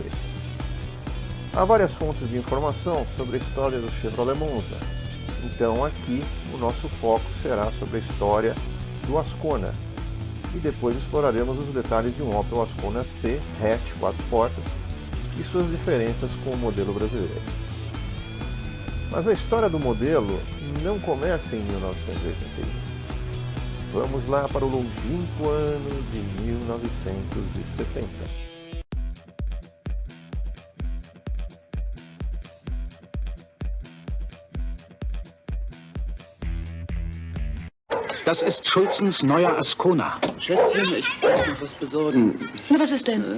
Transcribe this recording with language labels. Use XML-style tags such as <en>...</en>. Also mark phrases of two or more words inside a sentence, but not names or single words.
<pt>Há várias fontes de informação sobre a história do Chevrolet Monza, então aqui o nosso foco será sobre a história do Ascona, e depois exploraremos os detalhes de um Opel Ascona C hatch 4 portas e suas diferenças com o modelo brasileiro. Mas a história do modelo não começa em 1981. Vamos lá para o longínquo ano de 1970.</pt> <de>Das ist Schulzens neuer Ascona. Schätzchen, ich muss noch was besorgen. Na, was ist denn?</de>